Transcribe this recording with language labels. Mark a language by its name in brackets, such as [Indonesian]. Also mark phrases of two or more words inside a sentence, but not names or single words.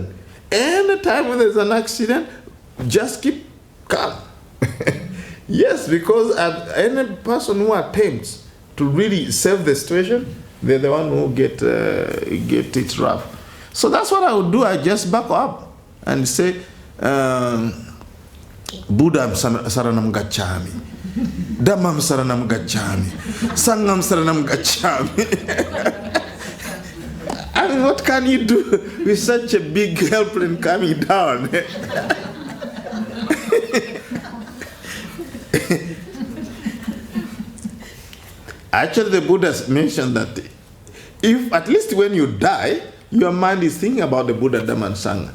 [English] Anytime when there's an accident, just keep calm. Yes, because any person who attempts to really save the situation, they're the one who get it rough. So that's what I would do. I just back up and say, [Pali] Buddham saranam gacchami, Dhammam saranam gacchami, Sangham saranam gacchami. [English] I mean, what can you do with such a big airplane coming down? Actually, the Buddha mentioned that if, at least when you die, your mind is thinking about the Buddha, Dhamma, and Sangha.